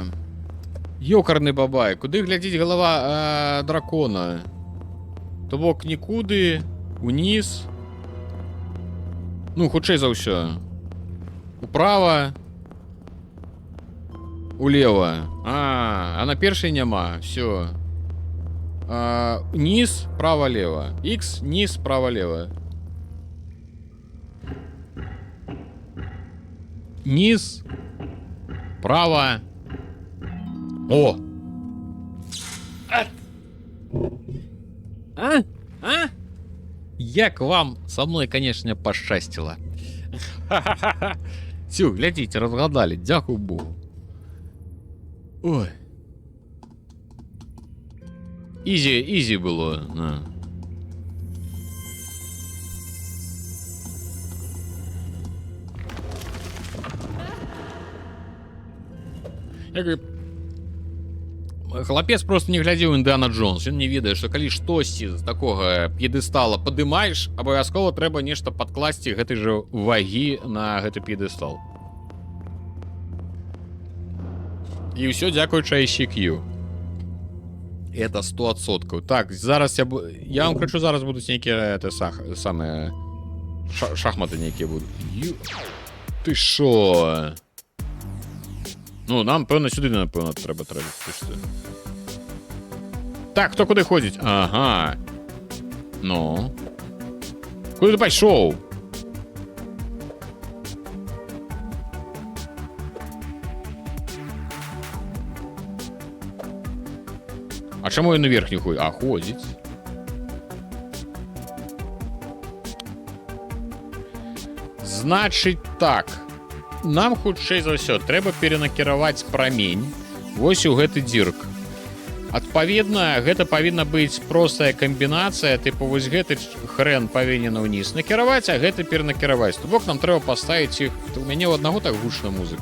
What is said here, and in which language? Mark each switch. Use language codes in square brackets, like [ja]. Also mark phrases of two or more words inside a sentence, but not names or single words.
[be] Ёкарны бабай, куды глядзіць голова дракона? То бок нікуды, униз. Ну, хутчэй за ўсё. Управа. Улева. А на першай няма. Всё. [ru] Низ, право-лево. X, низ, право-лево. Низ. Право. О! А? [uk] Як вам [ru] со мной, конечно, [uk] пошчастило. [ru] Всё, глядите, разгадали. [uk] Дякую Богу. [ru] Ой. Изи было. На. Я говорю, [be] хлапец просто не глядзеў Індіана Джонс. Ён не ведае, што калі штосьці з такога п'едэстала падымаеш, абавязкова трэба нешта падкласці гэтай жа вагі на гэты п'едэстал. І ўсё дзякуючы ICQ. [ru] Это 100%. [be] Так, зараз я вам крычу, зараз будуць нейкія самыя шахматы нейкія будуць. [uk] Ты шо? Ну, нам, певно, сюди, напевно, треба. Так, хто куди ходить? Ага. Ну. Куди ти пішов? А чому він наверх не ходить? А, ходить. Значить так. [be] Нам, хутчэй за ўсё, трэба перанакіраваць прамень вось у гэты дзірк. Адпаведна, гэта павінна быць простая камбінацыя, тыпу вось гэты хрен павінен ўніз накіраваць, а гэты перанакіраваць. То бок нам трэба паставіць іх. У мяне ў аднаго так гучна музыка.